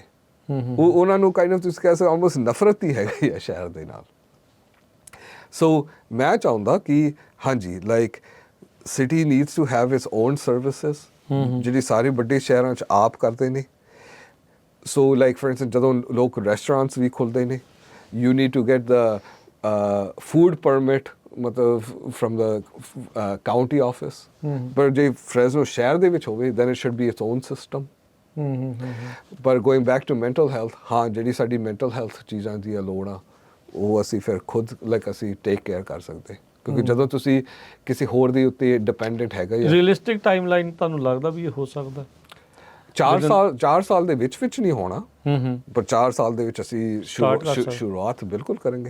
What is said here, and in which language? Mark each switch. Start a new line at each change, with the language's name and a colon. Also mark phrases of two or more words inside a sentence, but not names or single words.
Punjabi: ਉਹਨਾਂ ਨੂੰ
English: kind of
Punjabi: ਤੁਸੀਂ ਕਹਿ ਸਕਦੇ ਆਲਮੋਸਟ ਨਫ਼ਰਤ ਹੀ ਹੈਗੀ ਹੈ ਸ਼ਹਿਰ ਦੇ ਨਾਲ। ਸੋ ਮੈਂ ਚਾਹੁੰਦਾ ਕਿ ਹਾਂਜੀ
English: like city needs to have its own services,
Punjabi: ਜਿਹੜੀ ਸਾਰੇ ਵੱਡੇ ਸ਼ਹਿਰਾਂ 'ਚ ਆਪ ਕਰਦੇ ਨੇ।
English: so like for instance
Punjabi: ਜਦੋਂ ਲੋਕ ਰੈਸਟੋਰੈਂਟਸ ਵੀ ਖੁੱਲ੍ਹਦੇ ਨੇ,
English: you need to get the food permit ਮਤਲਬ from the county office,
Punjabi: ਪਰ ਜੇ ਫ੍ਰੈਜ਼ਨੋ ਸ਼ਹਿਰ ਦੇ ਵਿੱਚ ਹੋਵੇ
English: then it should be its own system। ਪਰ going back to mental health,
Punjabi: ਹਾਂ ਜਿਹੜੀ ਸਾਡੀ
English: mental health
Punjabi: ਚੀਜ਼ਾਂ ਦੀ ਲੋੜ ਆ ਉਹ ਅਸੀਂ ਫਿਰ ਖੁਦ ਲਾਈਕ ਅਸੀਂ
English: take care
Punjabi: ਕਰ ਸਕਦੇ, ਕਿਉਂਕਿ ਜਦੋਂ ਤੁਸੀਂ ਕਿਸੇ ਹੋਰ ਦੇ ਉੱਤੇ ਡਿਪੈਂਡੈਂਟ ਹੈਗਾ।
English: realistic timeline
Punjabi: ਤੁਹਾਨੂੰ ਲੱਗਦਾ ਵੀ ਇਹ ਹੋ ਸਕਦਾ? 4 ਸਾਲ ਦੇ ਵਿੱਚ ਨਹੀਂ ਹੋਣਾ, ਪਰ 4 ਸਾਲ ਦੇ ਵਿੱਚ ਅਸੀਂ ਸ਼ੁਰੂਆਤ ਬਿਲਕੁਲ ਕਰਾਂਗੇ।